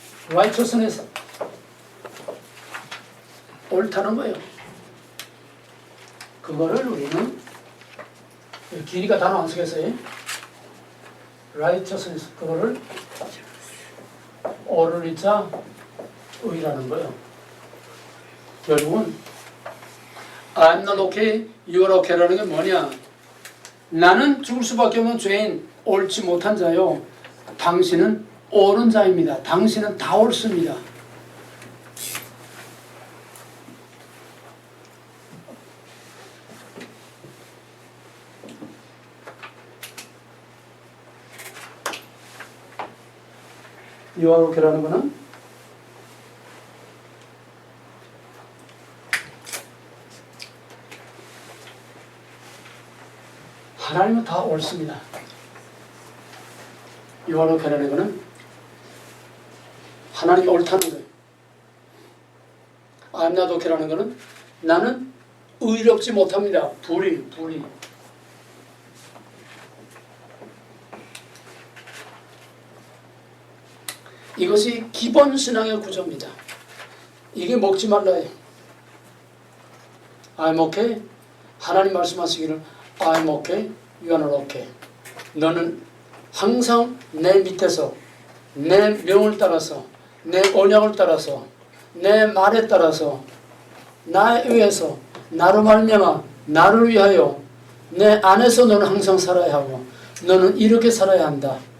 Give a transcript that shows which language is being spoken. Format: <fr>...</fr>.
<ko>righteousness 옳다는 거예요. 그거를 우리는 길이가 단어 안 쓰겠어요? righteousness 그거를 옳을 이자 의라는 거예요. 결국은</ko> <en>I'm not okay, you're okay</en> <ko>라는 게 뭐냐? 나는 죽을 수밖에 없는 죄인, 옳지 못한 자요. 당신은 옳은 자입니다. 당신은 다 옳습니다.</ko> <en>You are okay</en> <ko>라는 거는 하나님은 다 옳습니다.</ko> <en>You are okay</en> <ko>라는 거는 하나님이 옳다는 거예요.</ko> <en>I'm not okay</en> <ko>라는 거는 나는 의롭지 못합니다. 불의. 이것이 기본 신앙의 구조입니다. 이게 먹지 말라요.</ko> <en>I'm okay.</en> <ko>하나님 말씀하시기를</ko> <en>I'm okay, you are not okay.</en> <ko>너는 항상 내 밑에서 내 명을 따라서 내 언약을 따라서 내 말에 따라서 나에 의해서 나로 말미암아 나를 위하여 내 안에서 너는 항상 살아야 하고 너는 이렇게 살아야 한다.</ko>